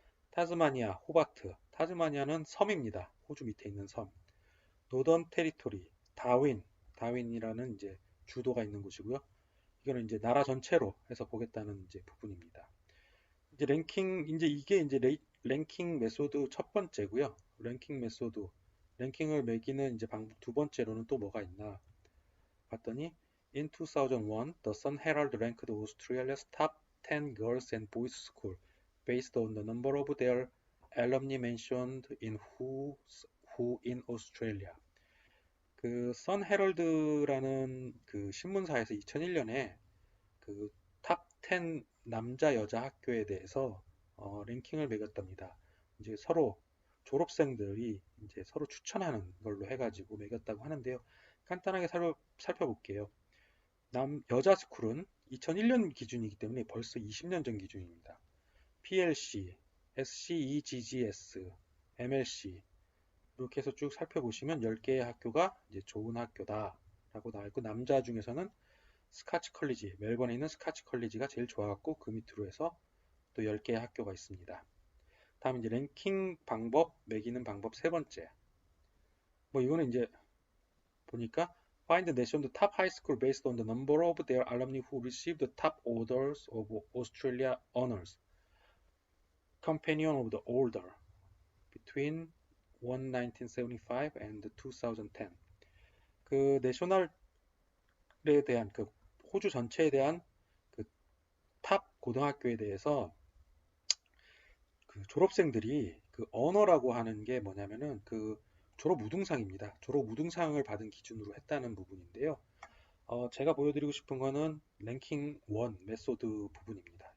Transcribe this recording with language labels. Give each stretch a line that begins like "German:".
Korean: 타스마니아, 호바트. 타스마니아는 섬입니다. 호주 밑에 있는 섬. 노던 테리토리, 다윈이라는 이제 주도가 있는 곳이고요. 이거는 이제 나라 전체로 해서 보겠다는 이제 부분입니다. 이제 랭킹, 이제 이게 이제 랭킹 메소드 첫 번째고요. 랭킹 메소드 랭킹을 매기는 이제 방법 두 번째로는 또 뭐가 있나 봤더니
English: In 2001, the Sun Herald ranked Australia's top 10 girls and boys school based on the number of their alumni mentioned in Who in Australia.
Korean: 그 선 헤럴드라는 그 신문사에서 2001년에 그 탑 10 남자 여자 학교에 대해서 랭킹을 매겼답니다. 이제 서로 졸업생들이 이제 서로 추천하는 걸로 해가지고 매겼다고 하는데요. 간단하게 살펴볼게요. 여자 스쿨은 2001년 기준이기 때문에 벌써 20년 전 기준입니다. PLC, SCEGGS, MLC 이렇게 해서 쭉 살펴보시면 10개의 학교가 이제 좋은 학교다라고 나와 있고 남자 중에서는 스카치 컬리지, 멜번에 있는 스카치 컬리지가 제일 좋아갖고 그 밑으로 해서 또 10개의 학교가 있습니다. 다음 이제 랭킹 방법, 매기는 방법 세 번째. 뭐 이거는 이제 보니까
English: Find the nation top high school based on the number of their alumni who received the top orders of Australia honors. Companion of the Order between 1975 and 2010.
Korean: 그 내셔널에 대한 그 호주 전체에 대한 그 탑 고등학교에 대해서 그 졸업생들이 그 언어라고 하는 게 뭐냐면은 그 졸업 우등상입니다. 졸업 우등상을 받은 기준으로 했다는 부분인데요. 제가 보여드리고 싶은 거는 랭킹 1 메소드 부분입니다.